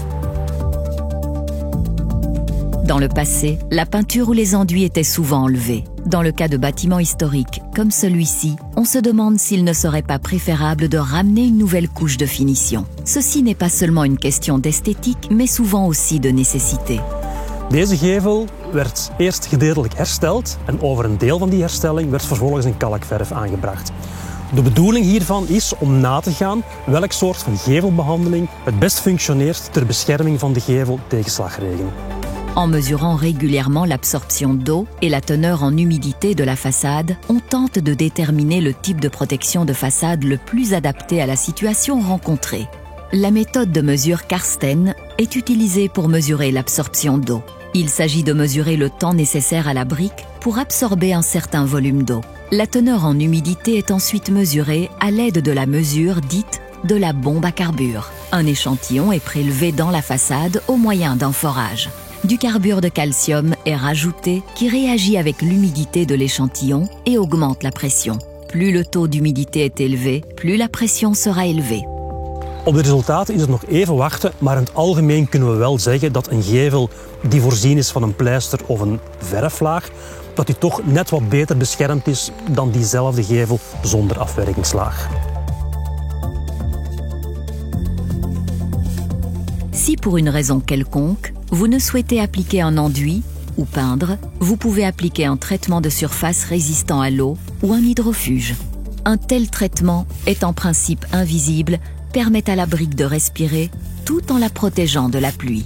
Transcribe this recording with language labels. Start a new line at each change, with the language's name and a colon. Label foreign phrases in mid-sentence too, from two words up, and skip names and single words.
French: Dans le passé, la peinture ou les enduits étaient souvent enlevés. Dans le cas de bâtiments historiques comme celui-ci, on se demande s'il ne serait pas préférable de ramener une nouvelle couche de finition. Ceci n'est pas seulement une question d'esthétique, mais souvent aussi de nécessité.
Dutch: Deze gevel werd eerst gedeeltelijk hersteld en over een deel van die herstelling werd vervolgens een kalkverf aangebracht. De bedoeling hiervan is om na te gaan welk soort van gevelbehandeling het best functioneert ter bescherming van de gevel tegen slagregen.
French: En mesurant régulièrement l'absorption d'eau et la teneur en humidité de la façade, on tente de déterminer le type de protection de façade le plus adapté à la situation rencontrée. La méthode de mesure Karsten est utilisée pour mesurer l'absorption d'eau. Il s'agit de mesurer le temps nécessaire à la brique pour absorber un certain volume d'eau. La teneur en humidité est ensuite mesurée à l'aide de la mesure dite de la bombe à carbure. Un échantillon est prélevé dans la façade au moyen d'un forage. Du carbure de calcium est rajouté qui réagit avec l'humidité de l'échantillon et augmente la pression. Plus le taux d'humidité est élevé, plus la pression sera élevée.
Dutch: Op de resultaten is het nog even wachten, maar in het algemeen kunnen we wel zeggen dat een gevel die voorzien is van een pleister of een verflaag, dat die toch net wat beter beschermd is dan diezelfde gevel zonder afwerkingslaag.
French: Si pour une raison quelconque, vous ne souhaitez appliquer un enduit ou peindre, vous pouvez appliquer un traitement de surface résistant à l'eau ou un hydrofuge. Un tel traitement est en principe invisible, permet à la brique de respirer tout en la protégeant de la pluie.